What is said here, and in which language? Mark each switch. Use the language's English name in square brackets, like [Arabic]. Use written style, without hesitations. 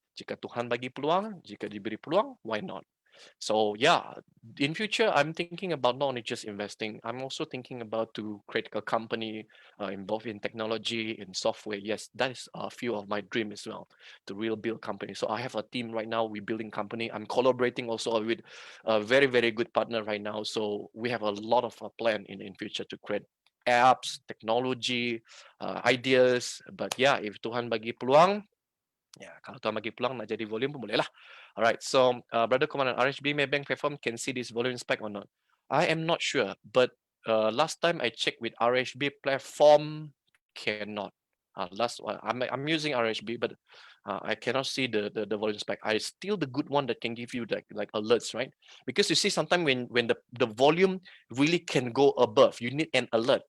[Malay] Jika Tuhan bagi peluang, jika diberi peluang, [English] why not? So yeah, in future, I'm thinking about not only just investing, I'm also thinking about to create a company involved in technology, in software. Yes, that is a few of my dream as well, to real build company. So I have a team right now, we're building company. I'm collaborating also with a very, very good partner right now. So we have a lot of plan in future to create apps, technology, ideas. But yeah, if [Malay] Tuhan bagi peluang, ya, kalau Tuan bagi peluang nak jadi volume pun boleh lah. [English] Alright, so Brother Komandan, RHB Maybank platform can see this volume spike or not? I am not sure, but last time I checked with RHB platform, cannot. I'm using RHB, but I cannot see the volume spike. I still the good one that can give you like alerts, right? Because you see sometimes when the volume really can go above, you need an alert.